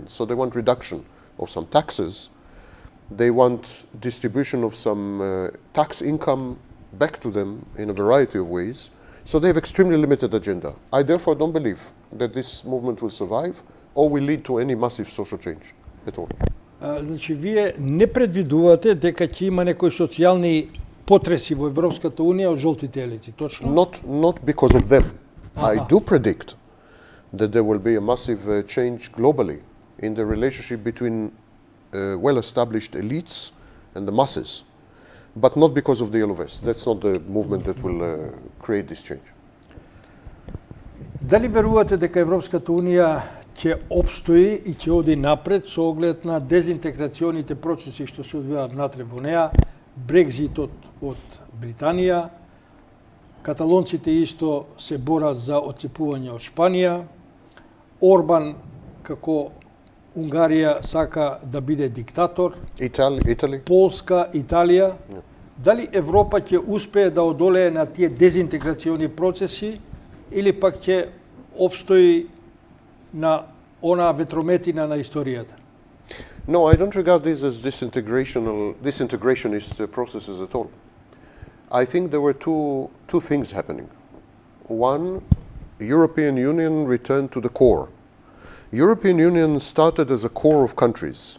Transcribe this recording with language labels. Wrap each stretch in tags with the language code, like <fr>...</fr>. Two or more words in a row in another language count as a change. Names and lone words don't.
<en>So they want reduction of some taxes. They want distribution of some tax income back to them in a variety of ways. So they have extremely limited agenda. I therefore don't believe that this movement will survive or will lead to any massive social change at all.</en> <mk>Значи, вие не предвидувате дека ќе има некои социјални потреси во Европската Унија од жолтите елеци, точно?</mk> <en>Not because of them. I do predict that there will be a massive change globally in the relationship between well-established elites and the masses, but not because of the Yellow Vest. That's not the movement that will create this change.</en> <mk>Дали верувате дека Европската Унија ќе опстои и ќе оди напред со оглед на дезинтеграционите процеси што се одвиваат внатре во неа, Брекзитот од Британија, каталонците исто се борат за отцепување од Шпанија, Орбан како Унгарија сака да биде диктатор,</mk> <en>Italy.</en> <mk>Полска, Италија. Дали Европа ќе успее да одолее на тие дезинтеграциони процеси или пак ќе опстои на она ветрометина на историјата?</mk> <en>No, I don't regard these as disintegrationist processes at all. I think there were two things happening. One, European Union returned to the core. European Union started as a core of countries.</en>